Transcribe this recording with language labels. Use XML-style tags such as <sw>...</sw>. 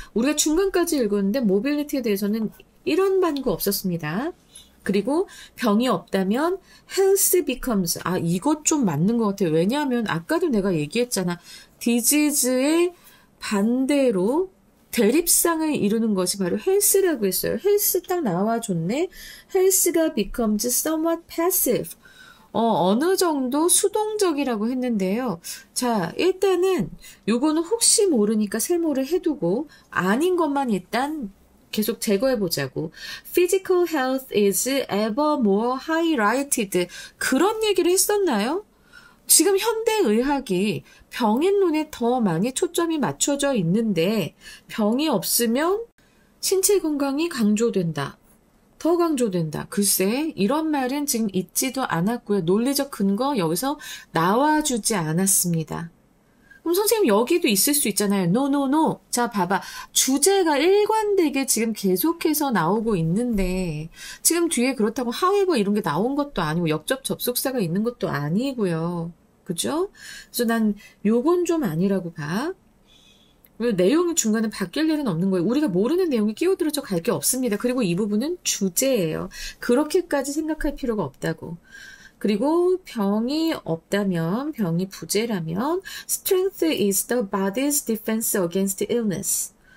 <ko>우리가 중간까지 읽었는데 mobility에 대해서는 이런 반구 없었습니다. 그리고 병이 없다면</ko> <en>health becomes,</en> <ko>이것 좀 맞는 것 같아요. 왜냐하면 아까도 내가 얘기했잖아. disease의 반대로 대립상을 이루는 것이 바로 health라고 했어요. health 딱 나와줬네.</ko> <en>health가 becomes somewhat passive.</en> <ko>어느 정도 수동적이라고 했는데요. 자, 일단은 요거는 혹시 모르니까 세모를 해두고 아닌 것만 일단 계속 제거해보자고.</ko> <en>Physical health is ever more highlighted.</en> <ko>그런 얘기를 했었나요? 지금 현대의학이 병인론에 더 많이 초점이 맞춰져 있는데 병이 없으면 신체 건강이 강조된다. 더 강조된다. 글쎄, 이런 말은 지금 있지도 않았고요. 논리적 근거 여기서 나와주지 않았습니다. 그럼 선생님 여기도 있을 수 있잖아요. No. 자 봐봐. 주제가 일관되게 지금 계속해서 나오고 있는데 지금 뒤에 그렇다고 however 이런 게 나온 것도 아니고 역접 접속사가 있는 것도 아니고요. 그죠? 그래서 난 요건 좀 아니라고 봐. 내용이 중간에 바뀔 일은 없는 거예요. 우리가 모르는 내용이 끼어들어져 갈 게 없습니다. 그리고 이 부분은 주제예요. 그렇게까지 생각할 필요가 없다고. 그리고 병이 없다면, 병이 부재라면</ko> <en>strength is the body's defense against illness.</en>